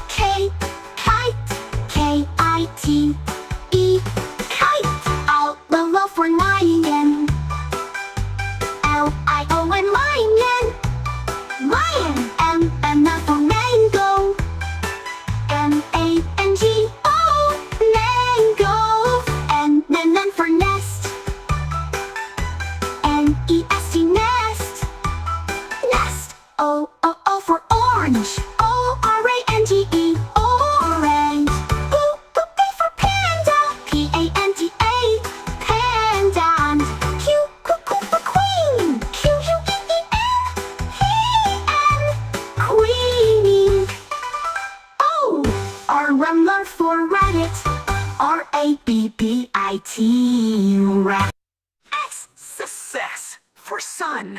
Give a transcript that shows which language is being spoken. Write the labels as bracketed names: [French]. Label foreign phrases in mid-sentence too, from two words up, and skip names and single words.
[English] K-I-T-E, kite, L for lion, L-I-O-N, lion, M for mango, M-A-N-G-O, mango, N for nest, N-E-S-T, nest, O for orange, O-R-A-N-G-E, orange, P for panda, P-A-N-D-A, panda, Q for queen, Q-U-E-E-N, queen, R for rabbit, R-A-B-B-I-T, rabbit, S for sun,